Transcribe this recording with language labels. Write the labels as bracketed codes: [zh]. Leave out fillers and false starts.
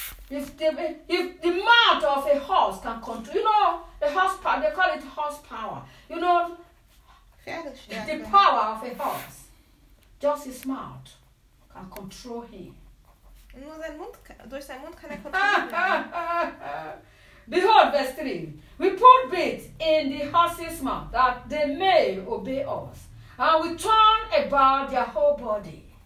[en] If the mouth of a horse can control, you know, a horsepower, they call it horsepower. You know, the power of a horse, just his mouth can control him. [de] Nur sein Mund, durch seinen Mund kann er kontrollieren. [en] Behold, verse 3. We put bits in the horse's mouth that they may obey us. And we turn about their whole body.